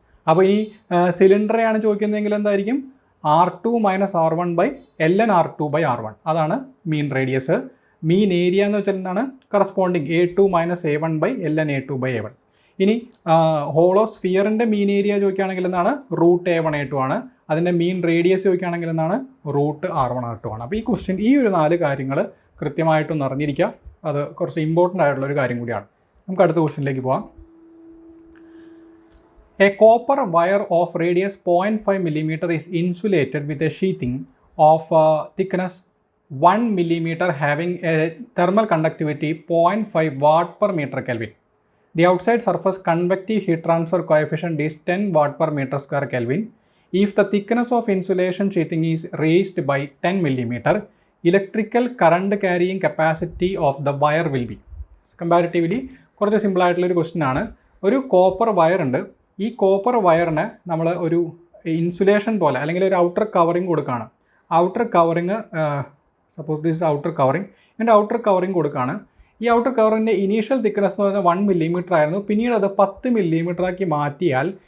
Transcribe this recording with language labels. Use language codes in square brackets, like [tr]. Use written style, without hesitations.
[ml] അപ്പോൾ ഈ സിലിണ്ടറെയാണ് ചോദിക്കുന്നതെങ്കിൽ എന്തായിരിക്കും? [en] R2 minus R1 by ln R2 by R1. [ml] അതാണ് മീൻ റേഡിയസ്. മീൻ ഏരിയ എന്ന് വെച്ചാൽ എന്താണ്? Corresponding A2 minus A1 by ln A2 by A1. ഇനി ഹോളോ സ്ഫിയറിൻ്റെ മീൻ ഏരിയ ചോദിക്കുകയാണെങ്കിൽ എന്താണ്? റൂട്ട് A1 A2 ആണ്. അതിൻ്റെ മീൻ റേഡിയസ് ചോദിക്കുകയാണെങ്കിൽ എന്താണ്? റൂട്ട് R1 R2 ആണ്. അപ്പോൾ ഈ ക്വസ്റ്റ്യൻ ഈ ഒരു 4 കാര്യങ്ങൾ കൃത്യമായിട്ടൊന്ന് അറിഞ്ഞിരിക്കുക. അത് കുറച്ച് ഇമ്പോർട്ടൻ്റ് ആയിട്ടുള്ളൊരു കാര്യം കൂടിയാണ്. നമുക്ക് അടുത്ത ക്വസ്റ്റ്യനിലേക്ക് പോകാം. [en] A copper wire of radius 0.5 millimeter is insulated with a sheathing of thickness 1 millimeter having a thermal conductivity 0.5 watt per meter Kelvin. The outside surface convective heat transfer coefficient is 10 watt per meter square Kelvin. If the thickness of insulation sheathing is raised by 10 millimeter, electrical current carrying capacity of the wire will be. [ml] Comparatively, കുറച്ച് simple ആയിട്ടുള്ളൊരു question ആണ്. ഒരു copper wire ഉണ്ട്. ഈ copper വയറിന് നമ്മൾ ഒരു insulation പോലെ അല്ലെങ്കിൽ ഒരു ഔട്ടർ കവറിങ് കൊടുക്കുകയാണ്. Outer covering, suppose this outer covering, ഇതിൻ്റെ ഔട്ടർ കവറിങ് കൊടുക്കുകയാണ്. ഈ ഔട്ടർ കവറിൻ്റെ ഇനീഷ്യൽ തിക്നെസ് എന്ന് പറയുന്നത് 1 millimeter ആയിരുന്നു. പിന്നീട് അത് 10 millimeter ആക്കി മാറ്റിയാൽ